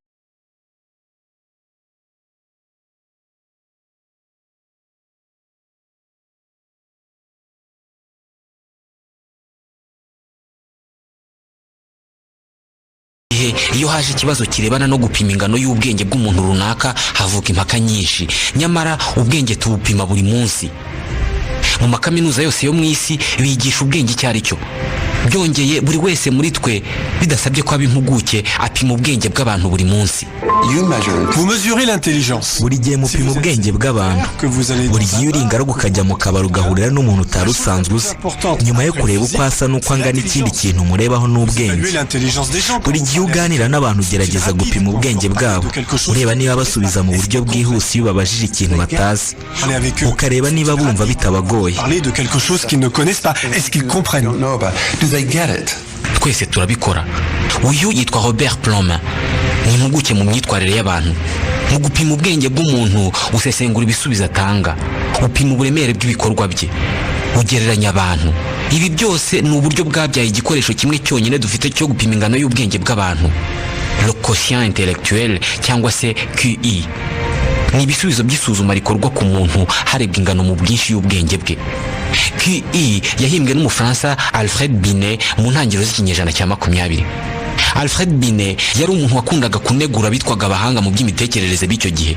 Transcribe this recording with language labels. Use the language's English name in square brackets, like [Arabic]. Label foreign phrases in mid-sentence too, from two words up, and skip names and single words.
[Kinyarwanda] Iyo haje ikibazo kirebana no gupima ingano y'ubwenge bw'umuntu runaka havuka impaka nyinshi, nyamara ubwenge tubupima buri munsi. Mu makaminuza yose yo mu isi bigisha ubwenge icyo ari cyo. byongeye buri wese muri twe bidasabye ko aba impuguke apima ubwenge bw'abantu buri munsi. [French] Vous mesurez l'intelligence. [Kinyarwanda] buri gihe mupima ubwenge bw'abantu. buri gihe uri ingaragu ukajya mu kabari ugahurira n'umuntu utari usanzwe uzi, nyuma yo kureba uko asa n'uko angana ikindi kintu murebaho n'ubwenge. buri gihe uganira n'abantu ugerageza gupima ubwenge bwabo, ureba niba basubiza mu buryo bwihuse iyo babajije ikintu batazi, ukareba niba bumva bitabagoye. [French] Parler de quelque chose qu'ils ne connaissent pas. Est-ce qu'ils comprennent? [Kinyarwanda] Twese turabikora. Uyu yitwa Robert Plomin, ni impuguke mu myitwarire y'abantu. Mu gupima ubwenge bw'umuntu usesengura ibisubizo atanga, upima uburemere bw'ibikorwa bye, ugereranya abantu. Ibi byose ni uburyo bwabyaye igikoresho kimwe cyonyine dufite cyo gupima ingano y'ubwenge bw'abantu, [French] le quotient intellectuel [Kinyarwanda] cyangwa se [French] QI. [Kinyarwanda] Ni ibisubizo by'isuzuma rikorwa ku muntu harebwa ingano mu bwinshi y'ubwenge bwe. QI yahimbwe n'umufaransa Alfred Binet mu ntangiriro z'ikinyejana cya 20. Alfred Binet yari umuntu wakundaga kunegura bitwaga abahanga mu by'imitekerereze b'icyo gihe.